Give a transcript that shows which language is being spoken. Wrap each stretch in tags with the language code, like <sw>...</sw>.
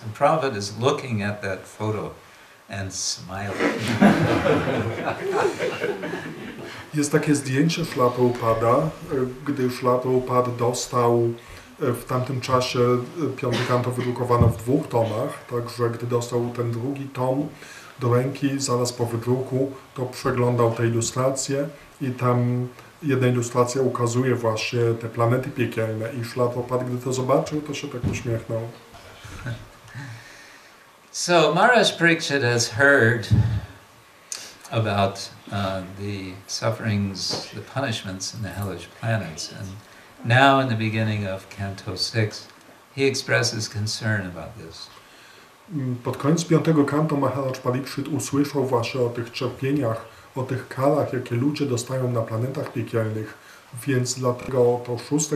<en>And Prabhupada is looking at that photo and smiling.</en> <pl>Jest takie zdjęcie Śrila Prabhupada, gdy Śrila Prabhupada dostał w tamtym czasie 5. kanto wydrukowano w 2 tomach, także gdy dostał ten 2. tom do ręki, zaraz po wydruku, to przeglądał te ilustracje i tam jedna ilustracja ukazuje właśnie te planety piekielne i Śrila Prabhupada, gdy to zobaczył, to się tak uśmiechnął.</pl> <en>So Maharaj Parikshit has heard about the sufferings, the punishments in the hellish planets, and now in the beginning of Canto 6, he expresses concern about this.</en> <pl>Pod koniec 5. kanto Maharaj Parikshit usłyszał właśnie o tych cierpieniach, o tych karach, jakie ludzie dostają na planetach piekielnych, więc dlatego to 6.</pl>